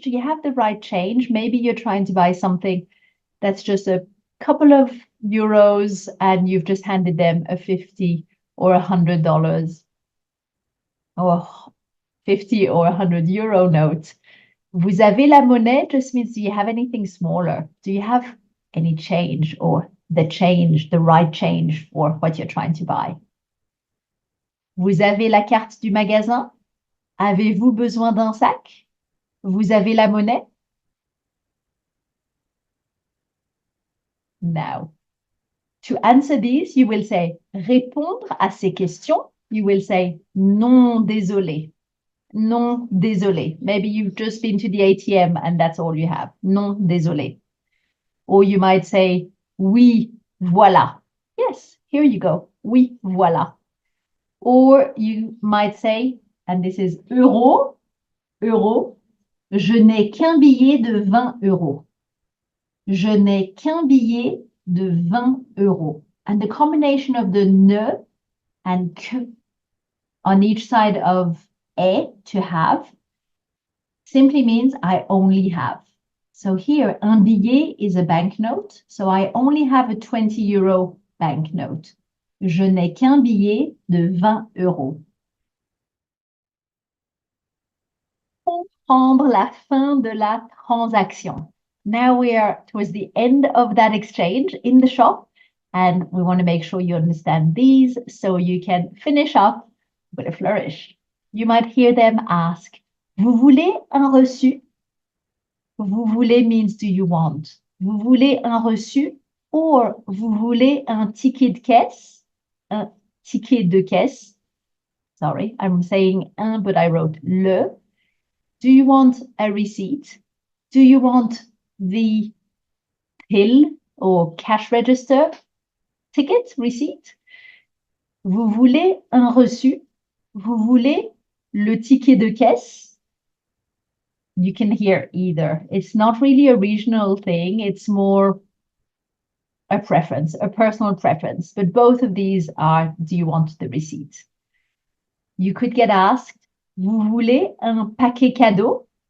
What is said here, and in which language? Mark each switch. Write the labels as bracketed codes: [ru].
[en] Do you have the right change? Maybe you're trying to buy something that's just a couple of euros and you've just handed them a 50 or $100 or 50 or 100 euro note. [fr] Vous avez la monnaie [en] just means, do you have anything smaller? Do you have any change or the change, the right change for what you're trying to buy? [fr] Vous avez la carte du magasin? Avez-vous besoin d'un sac? Vous avez la monnaie? [en] Now, to answer these, you will say [fr] répondre à ces questions. [en] You will say [fr] non, désolé. Non, désolé. [en] Maybe you've just been to the ATM and that's all you have. [fr] Non, désolé. [en] Or you might say [fr] oui, voilà. [en] Yes, here you go. [fr] Oui, voilà. [en] Or you might say, and this is euro, euro, [fr] je n'ai qu'un billet de 20 euros. Je n'ai qu'un billet de 20 euros. [en] And the combination of the ne and que on each side of est, to have, simply means I only have. So here, un billet is a banknote. So I only have a 20 euro banknote. [fr] Je n'ai qu'un billet de 20 euros. Comprendre la fin de la transaction. [en] Now we are towards the end of that exchange in the shop, and we want to make sure you understand these so you can finish up with a flourish. You might hear them ask, [fr] vous voulez un reçu? Vous voulez [en] means do you want? [fr] Vous voulez un reçu? Or vous voulez un ticket de caisse? Un ticket de caisse. [en] Sorry, I'm saying un, but I wrote le. Do you want a receipt? Do you want the till or cash register ticket, receipt? [fr] Vous voulez un reçu? Vous voulez le ticket de caisse? [en] You can hear either. It's not really a regional thing. It's more a preference, a personal preference. But both of these are, do you want the receipt? You could get asked, [fr] vous voulez un paquet cadeau?